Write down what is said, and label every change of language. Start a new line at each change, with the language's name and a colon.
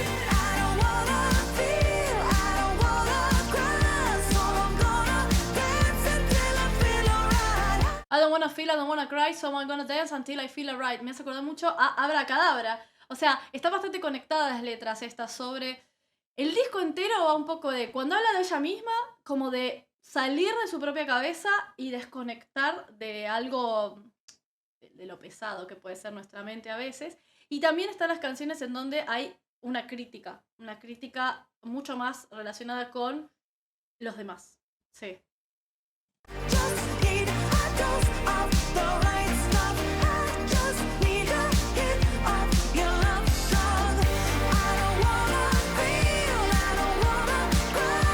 English: I don't wanna feel, I don't wanna cry, so I'm gonna dance until I feel alright. I don't wanna feel, I don't wanna cry, so I'm gonna dance until I feel alright.
Spanish: Me hace acordar mucho a Abracadabra. O sea, está bastante conectadas las letras estas sobre... El disco entero va un poco de... Cuando habla de ella misma, como de salir de su propia cabeza y desconectar de algo... de lo pesado que puede ser nuestra mente a veces. Y también están las canciones en donde hay una crítica mucho más relacionada con los demás. Sí.
English: Just need a dose of the right stuff. I just need a hit of your love drug. I don't wanna feel, I don't wanna cry.